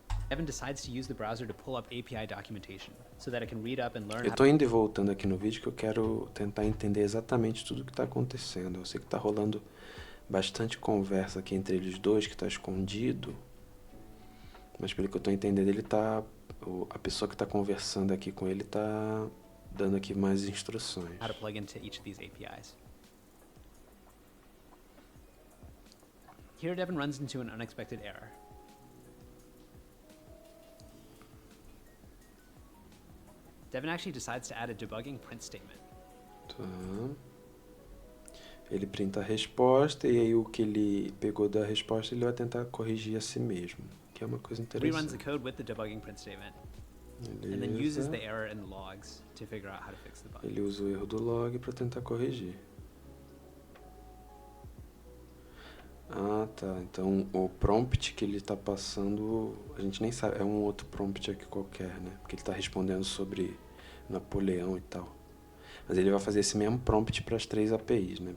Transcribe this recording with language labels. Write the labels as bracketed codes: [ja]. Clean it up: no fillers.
[en] Devin decides to use the browser to pull up API documentation so that it can read up and learn [pt] Eu estou indo e voltando aqui no vídeo que eu quero tentar entender exatamente tudo o que está acontecendo. Eu sei que está rolando bastante conversa aqui entre eles dois, que está escondido, mas pelo que eu estou entendendo, a pessoa que está conversando aqui com ele está dando aqui mais instruções. [en] how to plug into each of these APIs. Here, Devin runs into an unexpected error. Devin actually decides to add a debugging print statement. [pt] Tá. Ele printa a resposta e aí o que ele pegou da resposta ele vai tentar corrigir a si mesmo, que é uma coisa [en] Reruns the [pt] interessante. [en] code with the debugging print statement, and then uses the error in the logs to figure out how to fix the bug. [pt] Ele usa o erro do log para tentar corrigir. Ah, tá. Então o prompt que ele está passando, a gente nem sabe, é um outro prompt aqui qualquer, né? Porque ele está respondendo sobre Napoleão e tal. Mas ele vai fazer esse mesmo prompt para as 3 APIs, né?